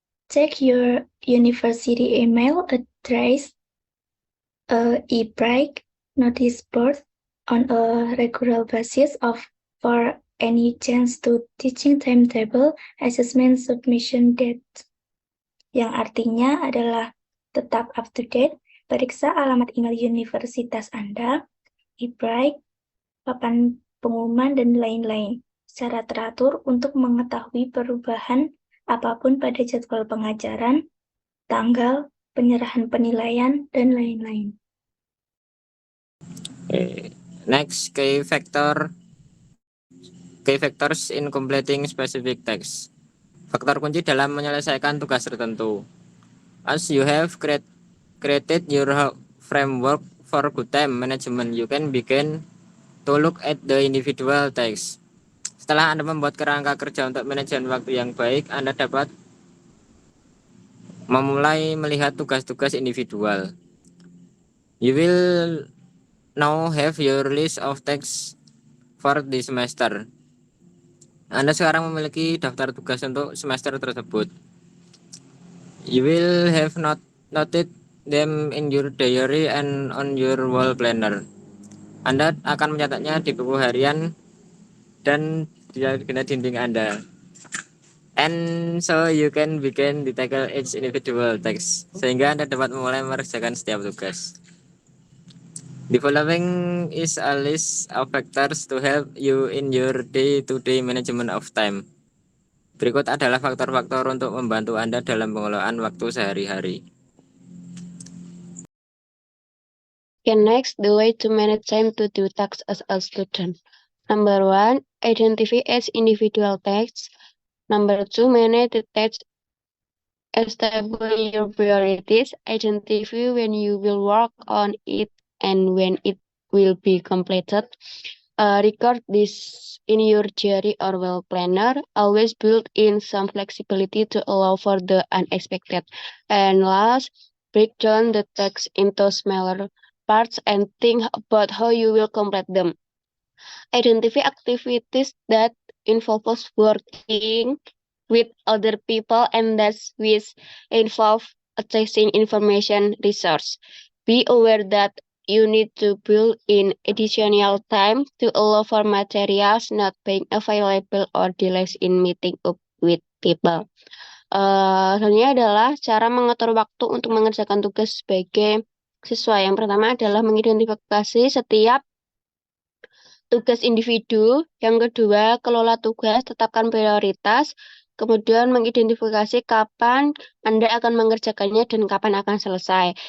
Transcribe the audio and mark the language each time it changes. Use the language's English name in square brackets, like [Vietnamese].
[English] Check your university email address, e-break, notice board on a regular basis for any change to teaching timetable, assessment submission date. [Indonesian] Yang artinya adalah tetap up to date, periksa alamat email universitas Anda, e-break, papan pengumuman, dan lain-lain secara teratur untuk mengetahui perubahan apapun pada jadwal pengajaran, tanggal, penyerahan penilaian, dan lain-lain. [English] Next, key factors in completing specific text. [Indonesian] Faktor kunci dalam menyelesaikan tugas tertentu. [English] As you have created your framework for good time management, you can begin to look at the individual tasks. [Indonesian] Setelah Anda membuat kerangka kerja untuk manajemen waktu yang baik, Anda dapat memulai melihat tugas-tugas individual. [English] You will now have your list of tasks for the semester. [Indonesian] Anda sekarang memiliki daftar tugas untuk semester tersebut. [English] You will have noted them in your diary and on your wall planner. [Indonesian] Anda akan mencatatnya di buku harian dan di dinding Anda. [English] And so you can begin to tackle each individual task, [Indonesian] sehingga Anda dapat memulai mengerjakan setiap tugas. [English] The following is a list of factors to help you in your day-to-day management of time. [Indonesian] Berikut adalah faktor-faktor untuk membantu Anda dalam pengelolaan waktu sehari-hari. [English] Okay, next, the way to manage time to do tasks as a student. Number 1, identify each individual task. Number 2, manage the tasks. Establish your priorities. Identify when you will work on it and when it will be completed. Record this in your diary or wall planner. Always build in some flexibility to allow for the unexpected. And last, break down the tasks into smaller parts and think about how you will complete them. Identify activities that involves working with other people and that which involve accessing information resource. Be aware that you need to build in additional time to allow for materials not being available or delays in meeting up with people. [Indonesian] Selanjutnya adalah cara mengatur waktu untuk mengerjakan tugas sebagai siswa. Yang pertama adalah mengidentifikasi setiap tugas individu. Yang kedua, kelola tugas, tetapkan prioritas. Kemudian mengidentifikasi kapan Anda akan mengerjakannya dan kapan akan selesai.